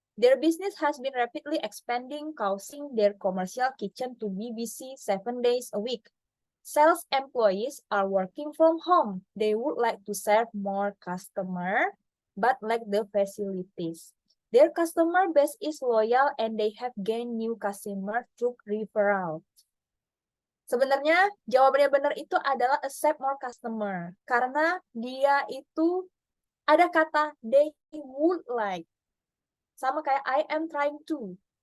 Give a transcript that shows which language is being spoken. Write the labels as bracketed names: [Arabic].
[English] Their business has been rapidly expanding, causing their commercial kitchen to be busy 7 days a week. Sales employees are working from home. They would like to serve more customer, but lack the facilities. Their customer base is loyal and they have gained new customer through referral. [Indonesian] Sebenarnya jawabannya benar itu adalah [English] accept more customer. [Indonesian] Karena dia itu ada kata [English] they would like. [Indonesian] Sama kayak [English] I am trying to.